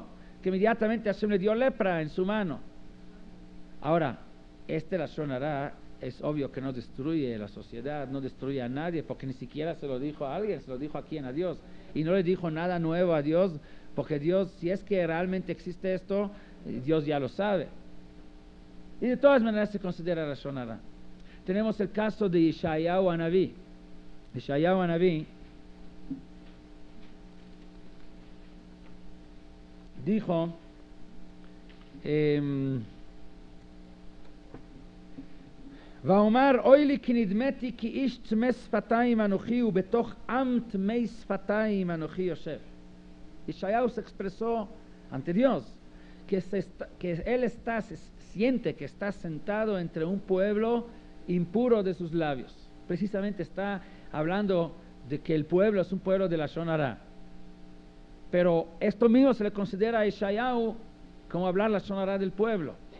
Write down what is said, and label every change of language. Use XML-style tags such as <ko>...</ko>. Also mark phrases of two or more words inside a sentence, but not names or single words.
<es>Que inmediatamente Hashem le dio lepra en su mano. Ahora, la</es> <he>לשון הרע</he> <es>es obvio que no destruye la sociedad, no destruye a nadie, porque ni siquiera se lo dijo a alguien, se lo dijo a quién, a Dios, y no le dijo nada nuevo a Dios, porque Dios, si es que realmente existe esto, Dios ya lo sabe. Y de todas maneras se considera la</es> <he>לשון הרע.</he> <es>Tenemos el caso de</es> <he>Yeshayahu Hanaví. Yeshayahu Hanaví dijo, ואומר אוי לי כי נדמתי כי איש טמא שפתיים אנוכי ובתוך עם טמא שפתיים אנוכי יושב.</he> <es>Isaías se expresó ante Dios que él siente que está sentado entre un pueblo impuro de sus labios. Precisamente está hablando de que el pueblo es un pueblo de la</es> <he>לשון הרע.</he> <es>Pero esto mismo se le considera a Isaías como hablar la</es> <he>לשון הרע</he> <es>del pueblo.</es>